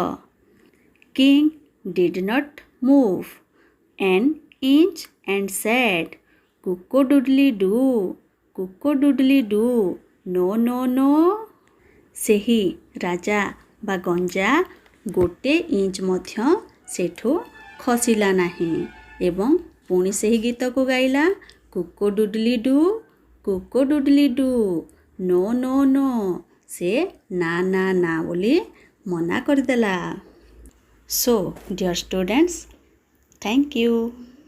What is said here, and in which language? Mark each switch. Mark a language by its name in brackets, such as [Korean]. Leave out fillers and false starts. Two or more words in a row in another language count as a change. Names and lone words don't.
[English] King did not move an inch and said, cock-a-doodle-doo, cock-a-doodle-doo, no, no, no. [Odia] ସେହି ରାଜା ବା ଗଞ୍ଜା ଗୋଟେ ଇଞ୍ଚ ମଧ୍ୟ ସେଠୁ ଖସିଲା ନାହିଁ ଏବଂ ପୁଣି ସେହି ଗୀତକୁ ଗାଇଲା [English] cock-a-doodle-doo, cock-a-doodle-doo, no, no, no. [Odia] ସେ ନା ନା ନା ବୋଲି ମନା କରିଦେଲା. [English] So, dear students, thank you.